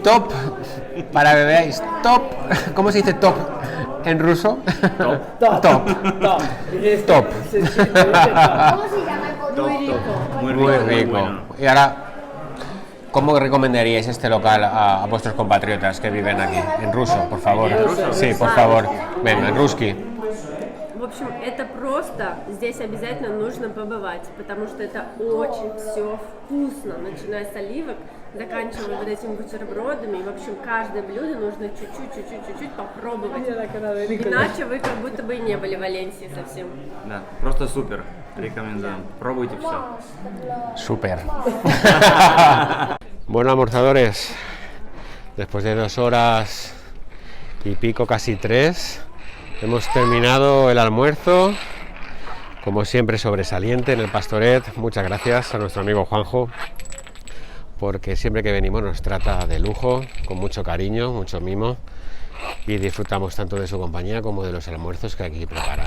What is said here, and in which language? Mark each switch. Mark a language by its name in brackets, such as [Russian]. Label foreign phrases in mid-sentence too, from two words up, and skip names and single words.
[Spanish] Top, para que veáis, top. ¿Cómo se dice top en ruso? Top. Top. Top. ¿Cómo se llama el Top, pollo? top. Muy rico. bueno. Y ahora, ¿cómo recomendaríais este local a vuestros compatriotas que viven aquí? En ruso, por favor. Sí, por favor. Venga, en ruski. [Russian] В общем, это просто, здесь обязательно нужно побывать, потому что это очень все вкусно, начиная с оливок, заканчивая вот этими бутербродами. И, в общем, каждое блюдо нужно чуть-чуть попробовать. Иначе вы как будто бы и не были в Валенсии совсем. Да, просто супер. Рекомендуем. Пробуйте все. [Spanish] Súper. Bueno, almorzadores, después de 2 horas y pico, casi 3, hemos terminado el almuerzo, como siempre sobresaliente en el Pastoret. Muchas gracias a nuestro amigo Juanjo, porque siempre que venimos nos trata de lujo, con mucho cariño, mucho mimo, y disfrutamos tanto de su compañía como de los almuerzos que aquí prepara.